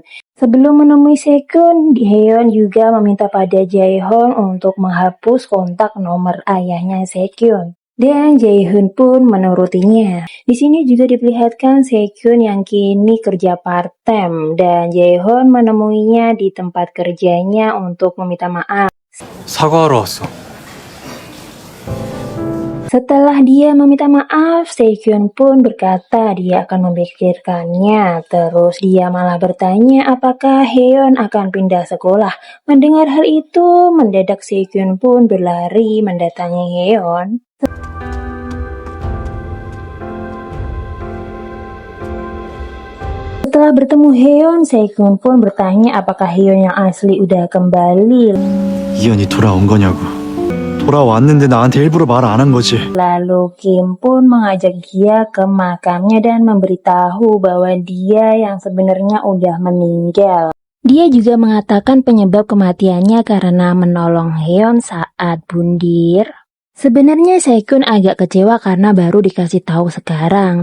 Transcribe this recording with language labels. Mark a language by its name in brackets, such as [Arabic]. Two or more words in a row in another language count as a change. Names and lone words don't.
[Indonesian] Sebelum menemui Sekyun, Heon juga meminta pada Jaehyun untuk menghapus kontak nomor ayahnya Sekyun. Dan Jaehyun pun menurutinya. Di sini juga diperlihatkan Sekyun yang kini kerja part-time dan Jaehyun menemuinya di tempat kerjanya untuk meminta maaf. [Korean] 사과하러 왔어. [Indonesian] Setelah dia meminta maaf, Sekyun pun berkata dia akan memikirkannya. Terus dia malah bertanya apakah Heon akan pindah sekolah. Mendengar hal itu, mendadak Sekyun pun berlari mendatangi Heon. Setelah bertemu Heon, Sekyun pun bertanya apakah Heon yang asli udah kembali. [Korean] 이현이 돌아온 거냐고. 돌아왔는데 나한테 일부러 말 안 한 거지. [Indonesian] Lalu Kim pun mengajak dia ke makamnya dan memberitahu bahwa dia yang sebenarnya udah meninggal. Dia juga mengatakan penyebab kematiannya karena menolong Heon saat bundir. Sebenarnya Sekyun agak kecewa karena baru dikasih tahu sekarang.